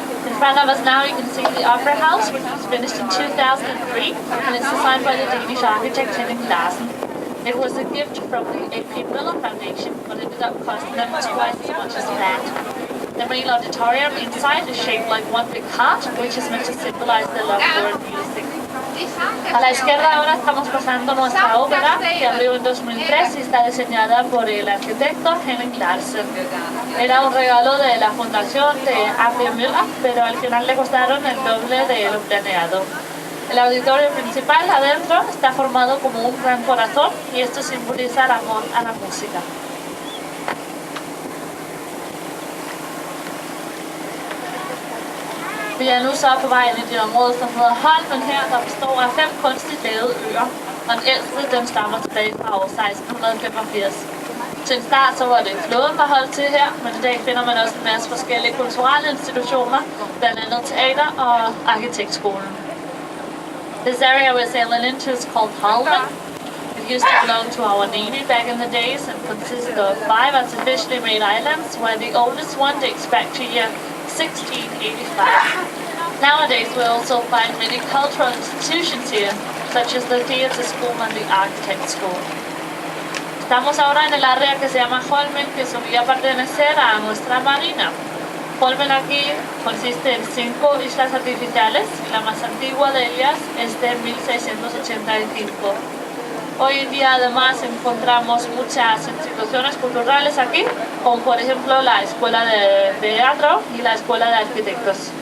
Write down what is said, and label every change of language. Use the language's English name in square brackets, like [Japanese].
[English] In front of us now you can see the Opera House, which was finished in 2003, and it's designed by the Danish architect Henning Larsen. It was a gift from the A.P. Møller Foundation, but it ended up costing them twice as much as planned. The main auditorium inside is shaped like one big heart, which is meant to symbolize the love for music. [Spanish] A la izquierda ahora estamos pasando nuestra ópera, que abrió en 2003 y está diseñada por el arquitecto Henning Larsen. Era un regalo de la fundación de A.P. Møller, pero al final le costaron el doble de lo planeado. El auditorio principal adentro está formado como un gran corazón y esto simboliza el amor a la música. [Danish] Vi er nu så på vej ind i det område, som hedder Holmen her, der består af 5 kunstigt lavede øer, og den ældste den stammer tilbage fra år 1685. Til en start så var det flåden, der holdt til her, men i dag finder man også en masse forskellige kulturelle institutioner, blandt andet teater og arkitektskolen. [English] This area we're sailing into is called Holmen. It used to belong to our navy back in the days and consisted of 5 artificially made islands, where the oldest one dates back to year 1685. Nowadays we also find many cultural institutions here, such as the theater school and the architect school. [Spanish] Estamos ahora en el área que se llama Holmen, que solía pertenecer a nuestra marina. Holmen aquí consiste en 5 islas artificiales y la más antigua de ellas es de 1685. Hoy en día además encontramos muchas instituciones culturales aquí, como por ejemplo la Escuela de Teatro y la Escuela de Arquitectos.